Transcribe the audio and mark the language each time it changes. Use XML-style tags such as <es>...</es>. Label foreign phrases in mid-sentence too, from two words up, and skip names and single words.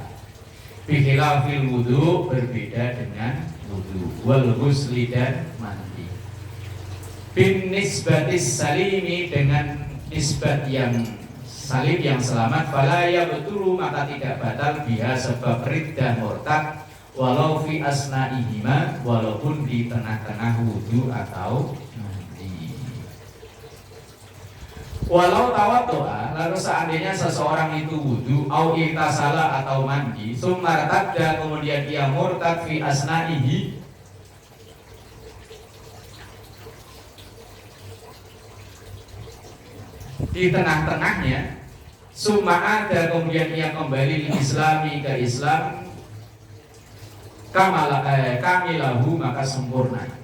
<ar>بخلاف الوضوء,</ar> <id>berbeda dengan wudu,</id> <ar>والغسل</ar> <id>dan mandi.</id> <ar>بالنسبة السالم,</ar> <id>dengan nisbat yang salim yang selamat,</id> <ar>فلا يبطل</ar> <id>maka tidak batal biha sebab riddah murtad,</id> <ar>ولو في أثنائهما,</ar> <id>walaupun di tengah-tengah wudu atau mandi.</id> <ar>ولو توضأ,</ar> <id>lalu seandainya seseorang itu wudu</id> <ar>أو اغتسل</ar> <id>atau mandi,</id> <ar>ثم ارتد,</ar> <id>kemudian ia murtad</id> <ar>في أثنائه,</ar> <id>di tengah-tengahnya,</id> <ar>ثم عاد,</ar> <id>kemudian ia kembali di islami ke Islam, kamilahu maka sempurna.</id>